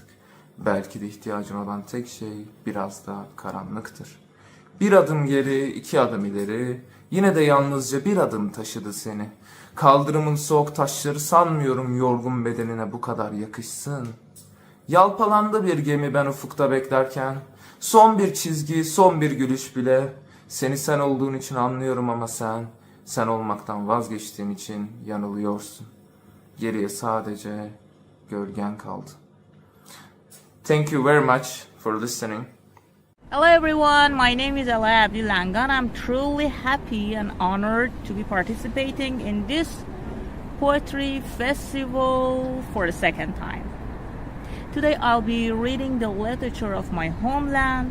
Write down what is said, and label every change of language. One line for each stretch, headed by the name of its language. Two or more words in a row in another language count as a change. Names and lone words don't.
Turkish: Belki de ihtiyacın olan tek şey biraz daha karanlıktır. Bir adım geri, iki adım ileri, yine de yalnızca bir adım taşıdı seni. Kaldırımın soğuk taşları sanmıyorum yorgun bedenine bu kadar yakışsın. Yalpalandı bir gemi ben ufukta beklerken, son bir çizgi, son bir gülüş bile. Seni sen olduğun için anlıyorum ama sen olmaktan vazgeçtiğin için yanılıyorsun. Geriye sadece gölgen kaldı.
English: Thank you very much for listening. Hello everyone, my name is Ella Abdilangan. I'm truly happy and honored to be participating in this poetry festival for the second time. Today I'll be reading the literature of my homeland.